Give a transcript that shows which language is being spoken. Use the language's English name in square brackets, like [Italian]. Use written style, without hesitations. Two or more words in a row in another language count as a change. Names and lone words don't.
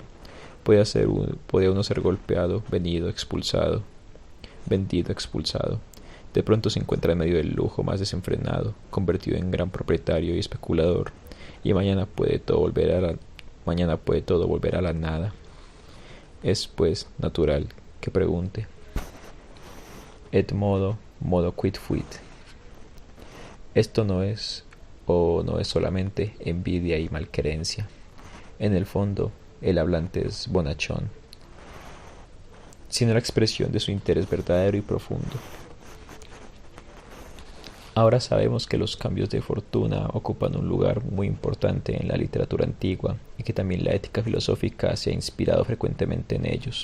[Spanish] Podía uno ser golpeado, vendido, expulsado. De pronto se encuentra en medio del lujo más desenfrenado, convertido en gran propietario y especulador, y mañana puede todo volver a la nada. Es, pues, natural que pregunte: [Latin] et modo quid fuit. [Spanish] Esto no es solamente envidia y malquerencia. En el fondo, el hablante es bonachón, sino la expresión de su interés verdadero y profundo. Ahora sabemos que los cambios de fortuna ocupan un lugar muy importante en la literatura antigua y que también la ética filosófica se ha inspirado frecuentemente en ellos.